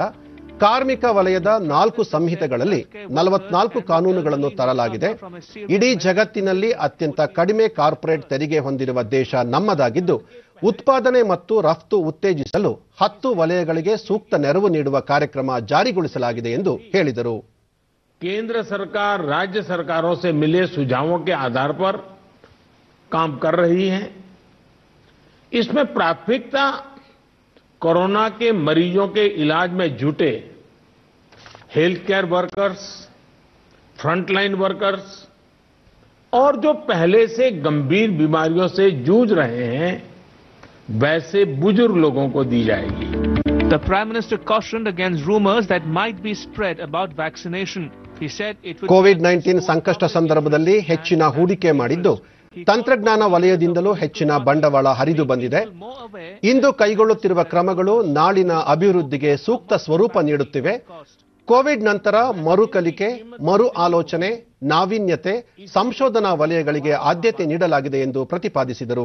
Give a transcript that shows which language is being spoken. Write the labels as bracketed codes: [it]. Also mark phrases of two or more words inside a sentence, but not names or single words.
[kn] ಕಾರ್ಮಿಕ ವಲಯದ 4 ಸಂಹಿತೆಗಳಲ್ಲಿ 44 ಕಾನೂನುಗಳನ್ನು ತರಲಾಗಿದೆ. ಇಡೀ ಜಗತ್ತಿನಲ್ಲಿ ಅತ್ಯಂತ ಕಡಿಮೆ ಕಾರ್ಪೊರೇಟ್ ತೆರಿಗೆ ಹೊಂದಿರುವ ದೇಶ ನಮ್ಮದಾಗಿದ್ದು, ಉತ್ಪಾದನೆ ಮತ್ತು ರಫ್ತು ಉತ್ತೇಜಿಸಲು 10 ವಲಯಗಳಿಗೆ ಸೂಕ್ತ ನೆರವು ನೀಡುವ ಕಾರ್ಯಕ್ರಮ ಜಾರಿಗೊಳಿಸಲಾಗಿದೆ ಎಂದು ಹೇಳಿದರು. [hi] केंद्र सरकार राज्य सरकारों से मिले सुझावों के आधार पर काम कर रही है. इसमें प्राथमिकता कोरोना के मरीजों के इलाज में जुटे [en] health care workers, frontline workers [hi] और जो पहले से गंभीर बीमारियों से जूझ रहे हैं वैसे बुजुर्ग लोगों को दी जाएगी. [en] The Prime Minister cautioned against rumors that might be spread about vaccination. He said it would [kn] ಕೋವಿಡ್-19 ಸಂಕಷ್ಟ ಸಂದರ್ಭದಲ್ಲಿ ಹೆಚ್ಚಿನ ಹೂಡಿಕೆ ಮಾಡಿದ್ದು ತಂತ್ರಜ್ಞಾನ ವಲಯದಿಂದಲೂ ಹೆಚ್ಚಿನ ಬಂಡವಾಳ ಹರಿದು ಬಂದಿದೆ. ಇಂದು ಕೈಗೊಳ್ಳುತ್ತಿರುವ ಕ್ರಮಗಳು ನಾಳಿನ ಅಭಿವೃದ್ಧಿಗೆ ಸೂಕ್ತ ಸ್ವರೂಪ ನೀಡುತ್ತಿವೆ. ಕೋವಿಡ್ ನಂತರ ಮರುಕಲಿಕೆ, ಮರು ಆಲೋಚನೆ, ನಾವೀನ್ಯತೆ, ಸಂಶೋಧನಾ ವಲಯಗಳಿಗೆ ಆದ್ಯತೆ ನೀಡಲಾಗಿದೆ ಎಂದು ಪ್ರತಿಪಾದಿಸಿದರು.